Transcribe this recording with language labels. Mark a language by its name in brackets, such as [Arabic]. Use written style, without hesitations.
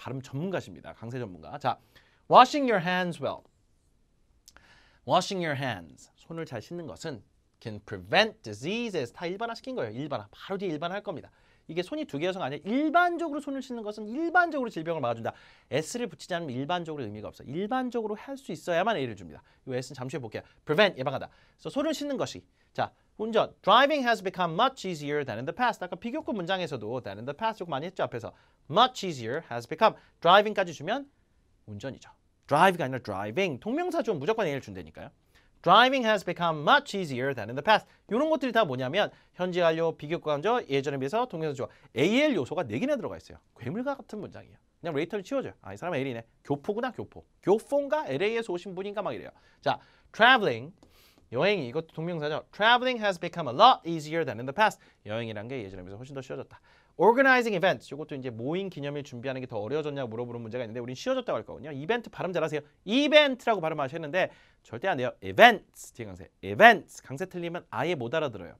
[Korean] 발음 전문가십니다. 강세 전문가. [English] 자, washing your hands well. washing your hands. [Korean] 손을 잘 씻는 것은 [English] can prevent diseases. [Korean] 다 일반화 시킨 거예요. 일반화. 바로 뒤에 일반화 할 겁니다. 이게 손이 두 개여서가 아니라 일반적으로 손을 씻는 것은 일반적으로 질병을 막아준다. S를 붙이지 않으면 일반적으로 의미가 없어. 일반적으로 할 수 있어야만 A를 줍니다. 이 S는 잠시 후에 볼게요. prevent, 예방하다. 그래서 손을 씻는 것이. 자, 운전. [English] Driving has become much easier than in the past. [Korean] 아까 비교급 문장에서도 [English] than in the past [Korean] 조금 많이 했죠. 앞에서. [English] much easier has become. [Korean] driving까지 주면 운전이죠. drive가 아니라 driving. 동명사 주면 무조건 A를 준다니까요. [English] Driving has become much easier than in the past. [Korean] 이런 것들이 다 뭐냐면 현재 완료, 비교과 간접, 예전에 비해서 동명사 주어 AL 요소가 4개나 들어가 있어요. 괴물과 같은 문장이에요. 그냥 레이터를 치워줘요. 아, 이 사람 L이네. 교포구나, 교포. 교포인가? LA에서 오신 분인가 막 이래요. [English] 자, traveling. [Korean] 여행이 이것도 동명사죠. [English] Traveling has become a lot easier than in the past. [Korean] 여행이란 게 예전에 비해서 훨씬 더 쉬워졌다. [English] Organizing events. [Korean] 이것도 이제 모임 기념일 준비하는 게 더 어려워졌냐고 물어보는 문제가 있는데 우린 쉬워졌다고 할 거거든요. 이벤트 발음 잘하세요. 이벤트라고 발음하셨는데 절대 안 돼요. [English] Events. [Korean] 뒤에 강세. [English] Events. [Korean] 강세 틀리면 아예 못 알아들어요.